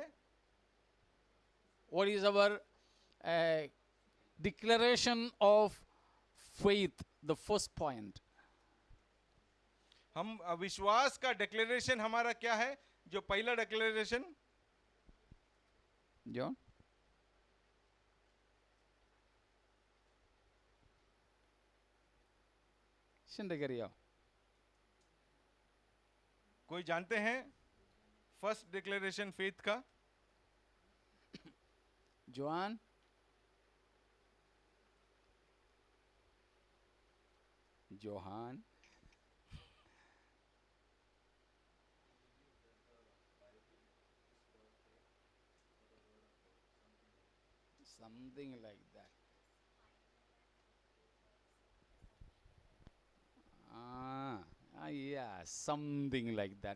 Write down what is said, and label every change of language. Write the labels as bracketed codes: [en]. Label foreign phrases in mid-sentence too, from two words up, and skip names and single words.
[en] What is our declaration of faith, the first point? [hi] हम विश्वास का डिक्लेरेशन हमारा क्या है? जो पहला डिक्लेरेशन [ml] ജോൺ, അറിയോ? [hi] कोई जानते हैं [en] first declaration [hi] फेथ का? [ml] ജോൺ, ജോഹാൻ, [en] something like that. Yeah, something like that.